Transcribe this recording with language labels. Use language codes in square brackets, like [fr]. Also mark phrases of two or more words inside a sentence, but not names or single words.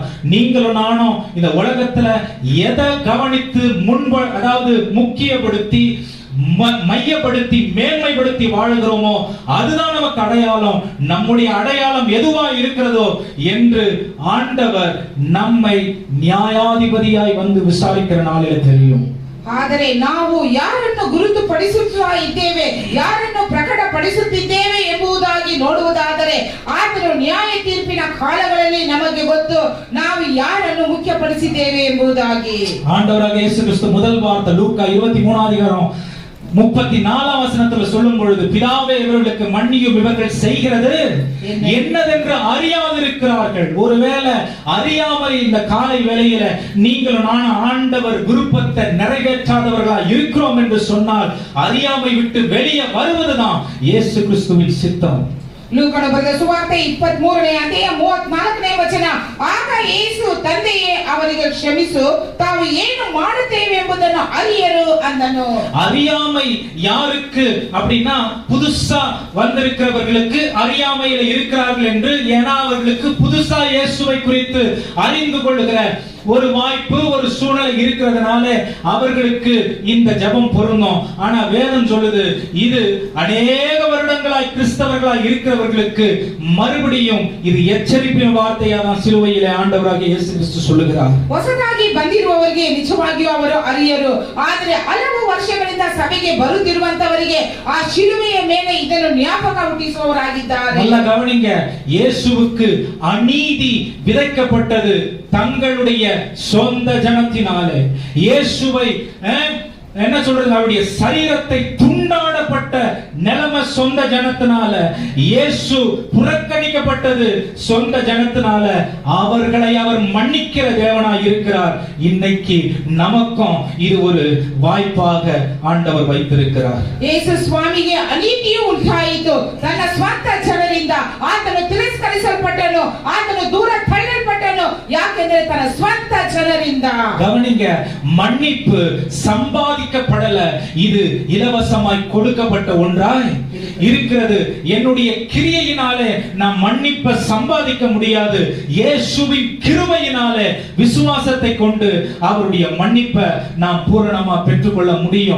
[ta] நீங்களும் நானும் இந்த உலகத்துல எதை கவனித்து அதாவது முக்கியப்படுத்தி மையப்படுத்தி மேன்மைப்படுத்தி வாழ்கிறோமோ அதுதான் நமக்கு அடையாளம். நம்முடைய அடையாளம் எதுவா இருக்கிறதோ என்று ஆண்டவர் நம்மை நியாயாதிபதியாய் வந்து விசாரிக்கிற நாளில் தெரியும். [kn] ಆದರೆ ನಾವು ಯಾರನ್ನು ಗುರುತುಪಡಿಸುತ್ತಾ ಇದ್ದೇವೆ, ಯಾರನ್ನು ಪ್ರಕಟಪಡಿಸುತ್ತಿದ್ದೇವೆ ಎಂಬುದಾಗಿ ನೋಡುವುದಾದರೆ ಆತನು ನ್ಯಾಯ ತೀರ್ಪಿನ ಕಾಲಗಳಲ್ಲಿ ನಮಗೆ ಗೊತ್ತು ನಾವು ಯಾರನ್ನು ಮುಖ್ಯಪಡಿಸಿದ್ದೇವೆ ಎಂಬುದಾಗಿ. [ta] ஆண்டவராக இயேசு கிறிஸ்து முதல் வார்த்தை லூக்கா 23ஆம் அதிகாரம் 34ஆம் வசனத்தில் சொல்லும் பொழுது, பிதாவே இவர்களுக்கு மன்னியும் இவர்கள் செய்கிறது என்னதென்று அறியாதிருக்கிறார்கள். ஒருவேளை அறியாமல் இந்த காலை வேளையில நீங்களும் நானும் ஆண்டவர் விருப்பத்தை நிறைவேற்றாதவர்களா இருக்கிறோம் என்று சொன்னால் அறியாமை விட்டு வெளியே வருவதுதான் இயேசு கிறிஸ்துவின் சித்தம். [kn] ಲೂಕನ ಬರೆದ ಸುವಾರ್ತೆ 23ನೇ ಅಧ್ಯಾಯ 34ನೇ ವಚನ. ಆಗ ಯೇಸು ತಂದೆಯೇ ಅವರಿಗೆ ಕ್ಷಮಿಸು, ತಾವು ಏನು ಮಾಡುತ್ತೇವೆ ಎಂಬುದನ್ನು ಅರಿಯರು ಅಂದನು. [ta] அறியாமை யாருக்கு அப்படின்னா புதுசா வந்திருக்கிறவர்களுக்கு அறியாமையில இருக்கிறார்கள் என்று, ஏன்னா அவர்களுக்கு புதுசா இயேசுவை குறித்து அறிந்து கொள்ளுகிற ஒரு வாய்ப்பு ஒரு சூழ்நிலை இருக்கிறதுனால அவர்களுக்கு இந்த ஜெபம் பொருந்தும். ஆனா வேதம் சொல்லுது இது அநேக வருடங்களாய் கிறிஸ்தவர்களாய் இருக்கிறவர்களுக்கு மறுபடியும் இது எச்சரிப்பின் வார்த்தையா தான் சிலுவையிலே ஆண்டவராக இயேசு கிறிஸ்து சொல்லுகிறார். [kn] ಹೊಸದಾಗಿ ಬಂದಿರುವವರಿಗೆ ನಿಜವಾಗಿಯೂ ಅವರು ಅರಿಯರು, ಆದರೆ ಹಲವು ವರ್ಷಗಳಿಂದ ಸಭೆಗೆ ಬರುತ್ತಿರುವಂತವರಿಗೆ ಆ ಶಿಲುವೆಯ ಮೇಲೆ ಇದನ್ನು ಜ್ಞಾಪಕ ಹುಟ್ಟಿಸುವವರಾಗಿದ್ದಾರೆ. [ta] நல்லா கவனிங்க, இயேசுவுக்கு அநீதி விதைக்கப்பட்டது தங்களுடைய சொந்த ஜனத்தினாலே. இயேசுவை என்ன சொல்றது, அவருடைய சரீரத்தை துண்டாடப்பட்ட நிலைமை சொந்த ஜனத்தினால. இயேசு புறக்கணிக்கப்பட்டது சொந்த ஜனத்தினால. அவர்களை அவர் மன்னிக்கிற தேவனாய் இருக்கிறார். இன்னைக்கு நமக்கும் இது ஒரு வாய்ப்பாக ஆண்டவர் வைத்திருக்கிறார். [kn] ಯೇಸು ಸ್ವಾಮಿಗೆ ಅನೀತಿಯು ಉಂಟಾಯಿತು. ತನ್ನ ಸ್ವಂತ ಜನರಿಂದ ಆತನು ತಿರಸ್ಕರಿಸಲ್ಪಟ್ಟನು, ಆತನು ದೂರ ತಳ್ಳಲ್ಪಟ್ಟನು. ಯಾಕೆಂದ್ರೆ ತನ್ನ ಸ್ವಂತ ಜನರಿಂದ. [ta] கவனிங்க, மன்னிப்பு சம்பாதிக்கப்படல, இது இலவசமாய் கொடுக்கப்பட்ட ஒன்றாய் இருக்கிறது. என்னுடைய கிரியையினாலே நான் மன்னிப்பை சம்பாதிக்க முடியாது. இயேசுவின் கிருபையினாலே விசுவாசத்தை கொண்டு அவருடைய மன்னிப்பை நாம் பூரணமா பெற்றுக்கொள்ள முடியும்.